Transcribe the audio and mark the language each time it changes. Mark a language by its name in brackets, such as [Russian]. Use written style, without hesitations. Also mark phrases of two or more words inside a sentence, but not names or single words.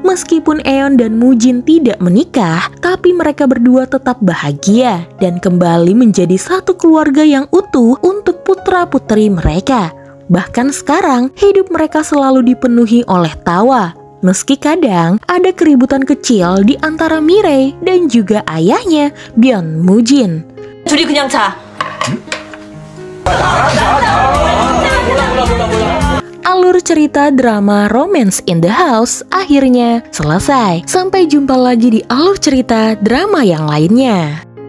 [Indonesian] Meskipun Eon dan Mujin tidak menikah, tapi mereka berdua tetap bahagia dan kembali menjadi satu keluarga yang utuh untuk putra-putri mereka. Bahkan sekarang, hidup mereka selalu dipenuhi oleh tawa. Meski kadang ada keributan kecil di antara Mirei dan juga ayahnya, Byeon Mujin. [Korean] 둘이 그냥 자. [Indonesian] Alur cerita drama Romance in the House akhirnya selesai. Sampai jumpa lagi di alur cerita drama yang lainnya.